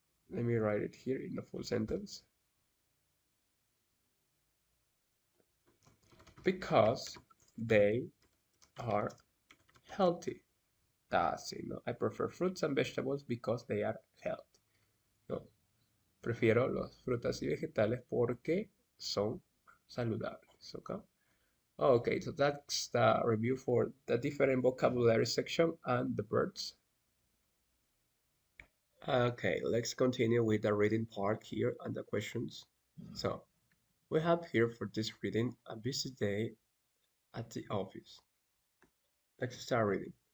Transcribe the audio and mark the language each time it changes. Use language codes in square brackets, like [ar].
[en] Let me write it here in a full sentence. Because they are healthy. That's it. No? I prefer fruits and vegetables because they are healthy. No? [es] Prefiero las frutas y vegetales porque son saludables. [en] Okay? Okay, so that's the review for the different vocabulary section and the birds. Okay, let's continue with the reading part here and the questions. So, we have here for this reading a busy day at the office. Let's start reading.